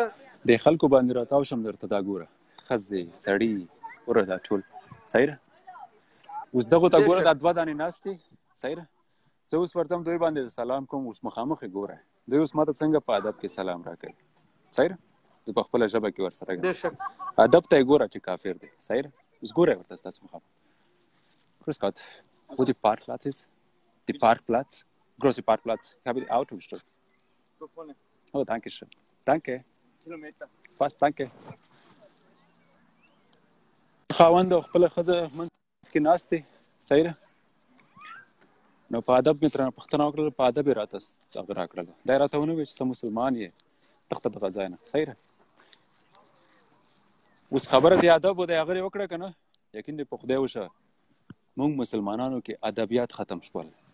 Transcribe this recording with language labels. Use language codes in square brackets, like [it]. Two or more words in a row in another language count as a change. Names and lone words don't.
[ps] د خلکو باندې راتاو شم درته دا ګوره ښځې سړي وره دا ټول صحیح ده اوس دغو ته ګوره دا دوه دانې ناستې صحیح ده زه اوس ورځم دوی باندې سلام کوم اوس مخامخ یې ګوره دوی اوس ماته څنګه په ادب کې سلام راکوي صحیح ده زه په خپله ژبه کې ورسره ادب ته یې ګوره چې کافر دی صحیح ده اوس ګوره یې ورته ستاسو مخامخ [de] Grüß Gott, wo die Parkplatz ist? Die Parkplatz? Große Parkplatz. Ich habe die Auto gestellt. Da vorne. Oh, danke schön. Danke. Kilometer. Fast, danke. [ps] خاوند او خپله ښځه منځ کې ناست دی صحیح ده نو په ادب مې ترېنه پوښتنه وکړله په ادب یې راته هغه راکړله دا یې راته ونه ویل چې ته مسلمان یې تخته دغه ځای نه صحیح ده اوس خبره د ادب و د هغه یې وکړه که نه یقین دې په خدای وشه موږ مسلمانانو کې ادبیات ختم شول